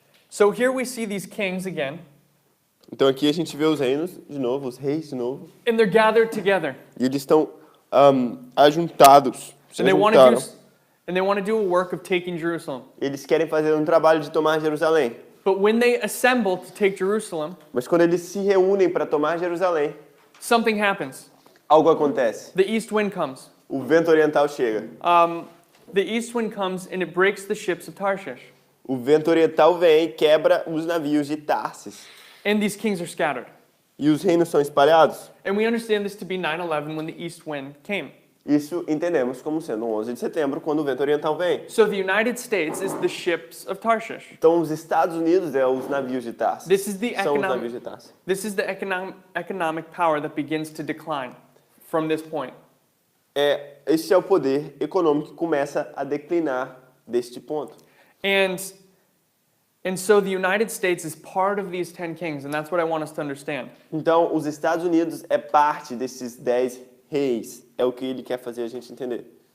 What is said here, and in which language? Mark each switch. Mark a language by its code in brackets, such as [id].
[en] So here we see these kings again, [pt] Então aqui a gente vê os reinos de novo, os reis de novo. [en] and they're gathered together. [pt] E eles estão ajuntados. Se [en] And they want [pt] ajuntaram. [en] to do a work of taking Jerusalem. [pt] Eles querem fazer um trabalho de tomar Jerusalém. [en] But when they assemble to take Jerusalem, [pt] Mas quando eles se reúnem para tomar Jerusalém, [en] something happens. [pt] algo acontece. [en] The east wind comes. [pt] O vento oriental chega. [en] The east wind comes and it breaks the ships of Tarshish. [pt] O vento oriental vem e quebra os navios de Tarsis. [en] And these kings are scattered. [pt] E os reinos são espalhados. [en] And we understand this to be 9/11 when the east wind came. [pt] Isso entendemos como sendo 11 de setembro, quando o vento oriental vem. [en] So the United States is the ships of Tarshish. [pt] Então, os Estados Unidos é os navios de Tarsis. [en] This is the [pt] São os navios de Tarsis. [en] economic power that begins to decline from this point. [pt] Este é o poder econômico que começa a declinar deste ponto. [en] And so the United States is part of these 10 kings, and that's what I want us to understand. [pt] Então, os Estados Unidos é parte desses 10 reis. É o que ele quer fazer a gente entender.